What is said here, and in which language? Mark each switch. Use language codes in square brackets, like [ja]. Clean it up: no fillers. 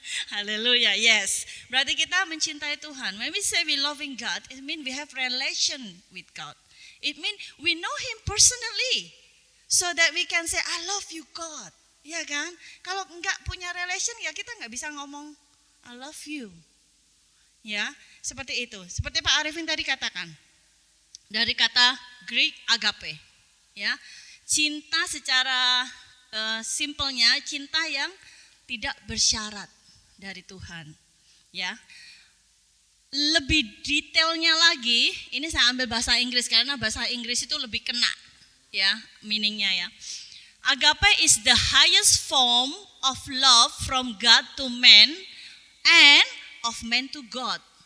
[id] Haleluya, yes. Berarti kita mencintai Tuhan. [en] When we say we loving God, it means we have relation with God. It means we know Him personally, so that we can say I love you God. [id] Ya kan? Kalau enggak punya relation, ya kita enggak bisa ngomong [en] I love you. [id] Ya, seperti itu. Seperti Pak Arifin tadi katakan. Dari kata Greek agape. Ya. Cinta secara simpelnya cinta yang tidak bersyarat dari Tuhan. Ya. Lebih detailnya lagi, ini saya ambil bahasa Inggris karena bahasa Inggris itu lebih kena ya meaningnya ya. [en] Agape is the highest form of love from God to man and of man to God.